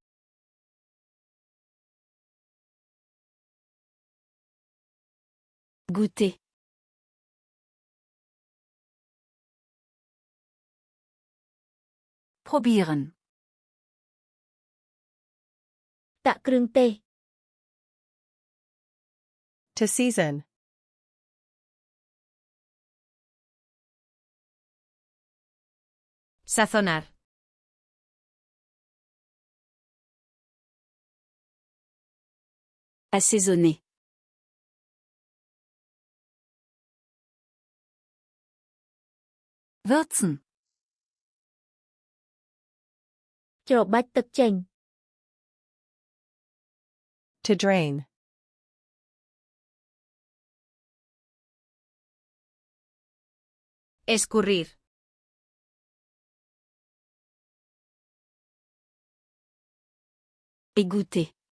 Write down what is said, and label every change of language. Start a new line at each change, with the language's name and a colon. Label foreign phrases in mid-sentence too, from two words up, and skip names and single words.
French: Goûter.
German: Probieren.
Khmer: ដាក់គ្រឿងទេស
English: To season.
Spanish: Sazonar.
French: Assaisonner.
German: Würzen.
Khmer: ច្របាច់ទឹកចេញ
English: To drain.
Spanish: Escurrir.
French: Égoutter.